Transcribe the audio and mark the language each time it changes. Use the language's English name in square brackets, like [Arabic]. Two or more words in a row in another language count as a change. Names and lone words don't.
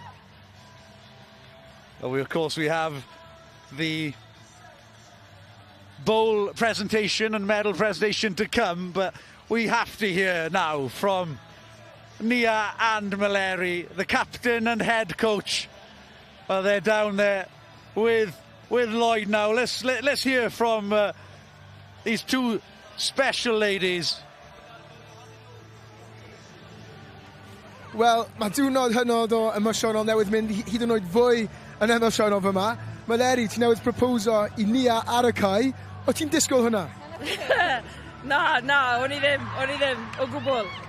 [English] Well, of course, we have the bowl presentation and medal presentation to come, but we have to hear now from Nia and Maleri, the captain and head coach. Well, they're down there with Lloyd now. Let's hear from these two special ladies. [Welsh] Wel, mae diwrnod hynod o emosiynol newydd mynd hyd yn oed fwy yn emosiynol fy yma. Maleri, ti newydd proposo i Nia ar y cae. O ti'n disgwyl hwnna? Na, o'n i ddim, o gwbl.